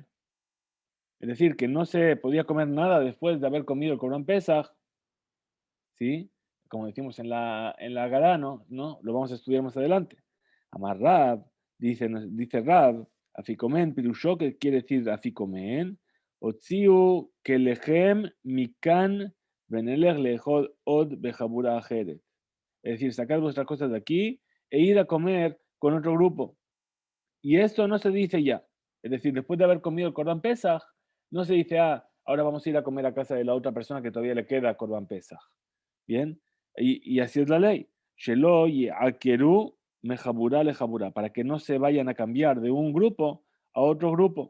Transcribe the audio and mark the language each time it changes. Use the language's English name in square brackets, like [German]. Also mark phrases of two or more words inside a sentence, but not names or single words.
[Spanish] Es decir, que no se podía comer nada después de haber comido el Corban Pesach, ¿sí? Como decimos en la Agadá, ¿no? Lo vamos a estudiar más adelante. [Aramaic] Amar Rab, dice Rab, Afikomen, Pirushó, [Spanish] que quiere decir [Aramaic] Afikomen, Otziu, Kelehem, Mikan, Benelech, Lejod, Od, Bejabura Ajeret. [Spanish] Es decir, sacar vuestras cosas de aquí e ir a comer con otro grupo. Y esto no se dice ya. Es decir, después de haber comido el Corban Pesach, No se dice, ahora vamos a ir a comer a casa de la otra persona que todavía le queda Corban Pesach. Bien, y así es la ley. [Hebrew] Shelo ye'akeru mejabura lejabura, [Spanish] para que no se vayan a cambiar de un grupo a otro grupo.